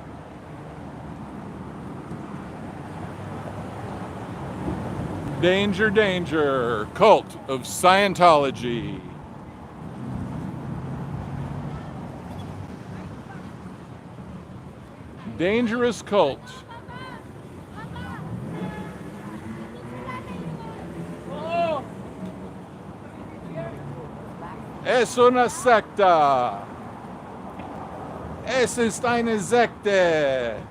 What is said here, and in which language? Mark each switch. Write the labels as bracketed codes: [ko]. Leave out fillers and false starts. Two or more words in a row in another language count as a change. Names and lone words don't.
[en] Danger, danger, cult of Scientology. Dangerous cult. [es] Es una secta. [de] Es ist eine Sekte.